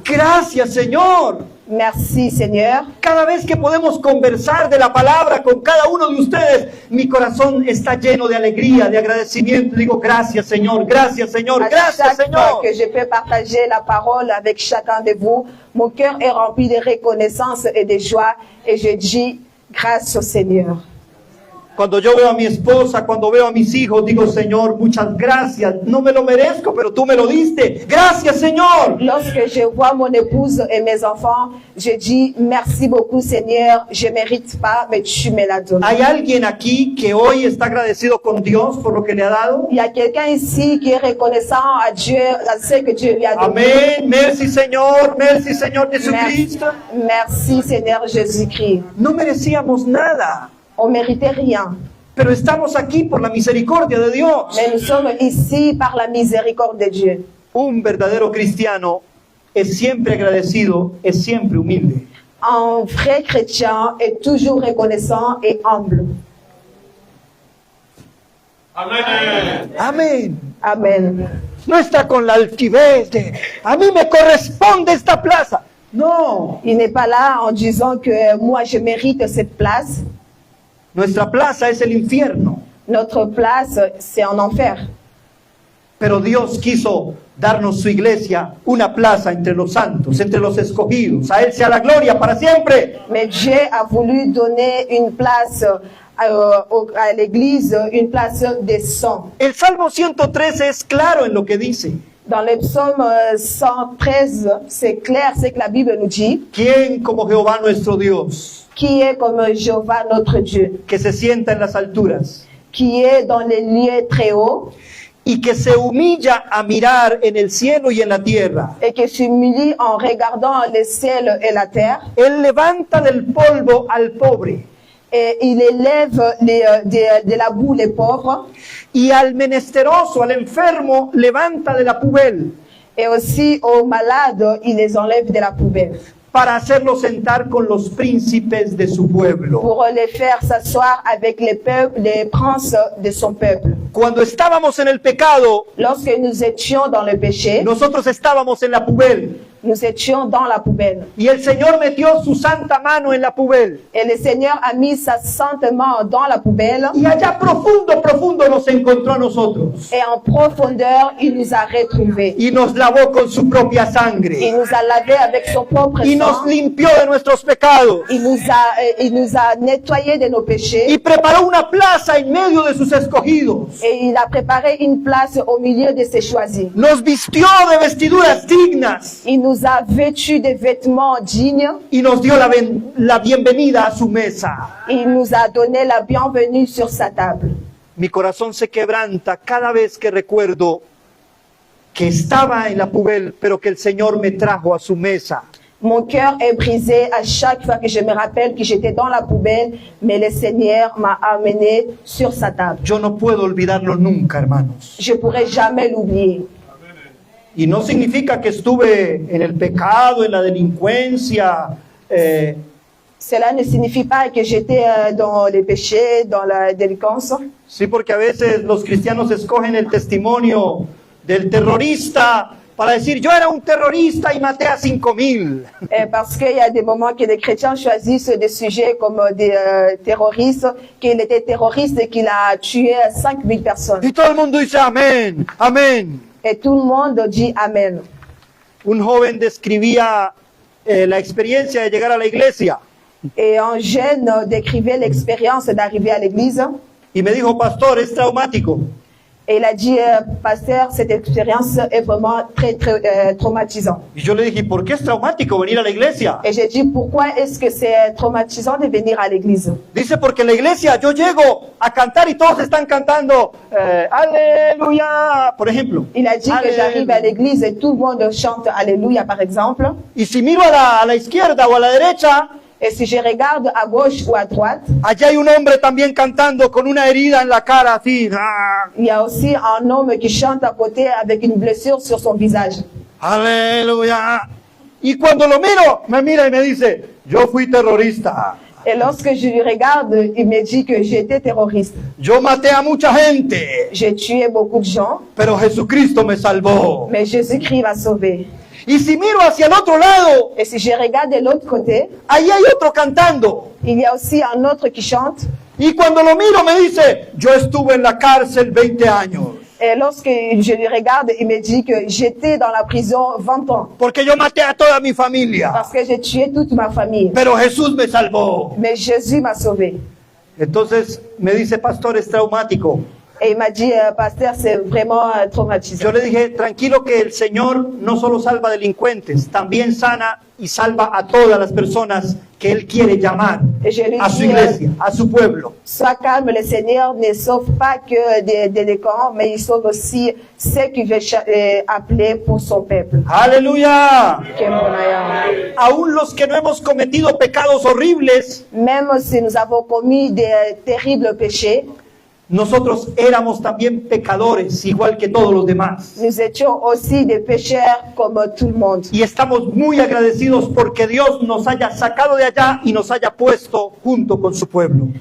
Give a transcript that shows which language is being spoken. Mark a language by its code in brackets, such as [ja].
[es] Gracias, Señor. [fr] Merci, Seigneur. [es] Cada vez que podemos conversar de la palabra con cada uno de ustedes, mi corazón está lleno de alegría, de agradecimiento. Digo, gracias, Señor, gracias, Señor, [fr] À [es] gracias, [fr] chaque fois [es] Señor. [fr] que je peux partager la parole avec chacun de vous, mon cœur est rempli de reconnaissance et de joie. Et je dis, grâce au Seigneur. [es] Cuando yo veo a mi esposa, cuando veo a mis hijos, digo, Señor, muchas gracias. No me lo merezco, pero tú me lo diste. Gracias, Señor. [fr] Lorsque je vois mon épouse et mes enfants, je dis, merci beaucoup, Seigneur. Je ne mérite pas, mais tu me l'as donné. [es] ¿Hay alguien aquí que hoy está agradecido con Dios por lo que le ha dado? [fr] Il y a quelqu'un ici qui est reconnaissant à Dieu, à ce que Dieu lui a donné. [es] Amén. [fr] Merci, [es] Señor. Merci, Señor Jesucristo. [fr] Merci, Seigneur Jésus-Christ. [es] No merecíamos nada, [fr] On ne méritait rien, [es] pero estamos aquí por la misericordia de Dios. [fr] mais nous sommes ici par la miséricorde de Dieu. [es] Un verdadero cristiano es siempre agradecido, es siempre humilde. [fr] Un vrai chrétien est toujours reconnaissant et humble. [es] Amén. [fr] Amen. [es] No está con la altivez de, a mí me corresponde esta plaza. No, [fr] Il n'est pas là en disant que moi je mérite cette place. [es] nuestra plaza es el infierno. [fr] Notre place, c'est en enfer. [es] Pero Dios quiso darnos su iglesia, una plaza entre los santos, entre los escogidos. A Él sea la gloria para siempre. [fr] Mais Dieu a voulu donner une place à l'église, une place des saints. [es] El Salmo 113 es claro en lo que dice. [fr] Dans le psaume 113, c'est clair ce que la Bible nous dit. [es] ¿Quién como Jehová nuestro Dios, [fr] Qui est comme Jéhovah notre Dieu, [es] que se sienta en las alturas [fr] qui est dans les lieux très hauts [es] y que se humilla a mirar en el cielo y en la tierra? [fr] et qui s'humilie en regardant le ciel et la terre? [es] Él levanta del polvo al pobre [fr] Et il élève de la boue les pauvres [es] y al menesteroso, al enfermo, levanta de la pubel [fr] et aussi aux malades, il les enlève de la poubelle [es] para hacerlo sentar con los príncipes de su pueblo. [fr] pour les faire s'asseoir avec les princes de son peuple. [es] Cuando estábamos en el pecado, [fr] Lorsque nous étions dans le péché, [es] nosotros estábamos en la pubel. [fr] Nous étions dans la poubelle. [es] Y el Señor metió su santa mano en la poubelle. [fr] Et le Seigneur a mis sa sainte main dans la poubelle. [es] Y allá profundo, profundo nos encontró a nosotros. [fr] Et en profondeur, il nous a retrouvés. [es] Y nos lavó con su propia [fr] Il [es] sangre. [fr] nous a lavés avec son propre [es] Y nos [fr] sang. [es] limpió de nuestros pecados. [fr] Il nous a nettoyés de nos péchés. [es] Y preparó una plaza en medio de sus escogidos. [fr] Et il a préparé une place au milieu de ses choisis. [es] Nos vistió de vestiduras dignas. [fr] Il nous a vêtus de vêtements dignes. [es] Y nos dio la bienvenida a su mesa. [fr] Il nous a donné la bienvenue sur sa table. [es] Mi corazón se quebranta cada vez que recuerdo que estaba en la poubelle, pero que el Señor me trajo a su mesa. [fr] Mon cœur est brisé à chaque fois que je me rappelle que j'étais dans la poubelle, mais le Seigneur m'a amené sur sa table. [es] Yo no puedo olvidarlo nunca, hermanos. [fr] Je pourrai jamais l'oublier. [es] Y no significa que estuve en el pecado, en la delincuencia. [fr] Cela ne signifie pas que j'étais dans les péchés, dans la délinquance. [es] Sí, porque a veces los cristianos escogen el testimonio del terrorista para decir, yo era un terrorista y maté a 5,000. [fr] Parce qu'il y a des moments que les chrétiens choisissent des sujets comme des terroristes, qu'il était terroriste et qu'il a tué 5,000 personnes. [es] Y todo el mundo dice, amén, amén. [fr] Et tout le monde dit Amen. [es] Un joven describía la experiencia de llegar a la iglesia [fr] Et un jeune décrivait l'expérience d'arriver à l'église. [es] y me dijo, pastor, es traumático. [fr] Et il a dit, pasteur, cette expérience est vraiment très traumatisante. [es] Y yo le dije, ¿por qué es traumático venir a la iglesia? [fr] Et j'ai dit, pourquoi est-ce que c'est traumatisant de venir à l'église? [es] Dice, porque en la iglesia yo llego a cantar y todos están cantando, aleluya, por ejemplo. [fr] Il a dit que j'arrive à l'église et tout le monde chante Alléluia, par exemple. [es] Y si miro a la izquierda o a la derecha, [fr] Et si je regarde à gauche ou à droite, [es] allá hay un hombre también cantando con una herida en la cara, así. [fr] il y a aussi un homme qui chante à côté avec une blessure sur son visage. [es] Aleluya. Y cuando lo miro, me mira y me dice, yo fui terrorista. [fr] Et lorsque je lui regarde, il me dit que j'étais terroriste. [es] Yo maté a mucha gente, [fr] J'ai tué beaucoup de gens, [es] pero Jesucristo me salvó. [fr] mais Jésus-Christ m'a sauvé. [es] Y si miro hacia el otro lado, [fr] Et si je regarde de l'autre côté, [es] ahí hay otro cantando. [fr] il y a aussi un autre qui chante. [es] Y cuando lo miro me dice, yo estuve en la cárcel 20 años. [fr] Et lorsque je lui regarde, il me dit que j'étais dans la prison 20 ans. [es] Porque yo maté a toda mi familia. [fr] Parce que j'ai tué toute ma famille. [es] Pero Jesús me salvó. [fr] Mais Jésus m'a sauvé. [es] Entonces me dice, pastor, es traumático. [fr] Et il m'a dit, pasteur, c'est vraiment traumatisant. [es] Yo le dije, tranquilo que el Señor no solo salva delincuentes, también sana y salva a todas las personas que Él quiere llamar a su iglesia, a su pueblo. [fr] Sois calme, le Seigneur ne sauve pas que des délinquants, mais il sauve aussi ceux qui veut appeler pour son peuple. [es] Aleluya. Aún Aún los que no hemos cometido pecados horribles, [fr] même si nous avons commis des terribles péchés, [es] nosotros éramos también pecadores, igual que todos los demás. [fr] nous étions aussi des pécheurs comme tout le monde. [es] Y estamos muy agradecidos porque Dios nos haya sacado de allá y nos haya puesto junto con su pueblo.